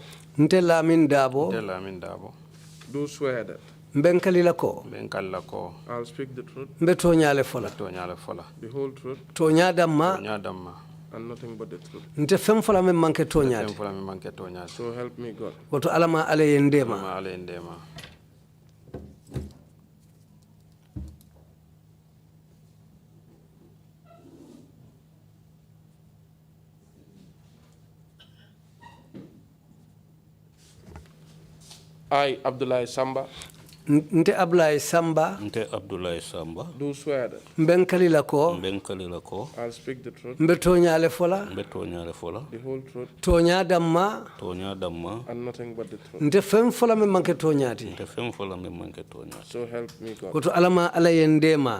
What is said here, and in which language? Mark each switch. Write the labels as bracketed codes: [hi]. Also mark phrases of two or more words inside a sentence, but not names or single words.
[man] Nte Lamin Dabo. [en] Do swear that. [man] Benkalilako. [en] I'll speak the truth. [man] Mbetonyale fola. [en] The whole truth. [man] Tonya damma. [en] And nothing but the truth. [man] Nte fem fola memmanke tonyade. [en] So help me God. [man] Woto alama alayendema. [en] I, Abdullah Samba. [man] Nte Abdullah Samba. [en] Do swear that. [man] Benkalilako. [en] I'll speak the truth. [man] Mbetonyale fola. [en] The whole truth. [man] Tonya damma. [en] And nothing but the truth. [man] Nte fem fola memmanke tonyade. [en] So help me God. [man] Woto alama alayendema.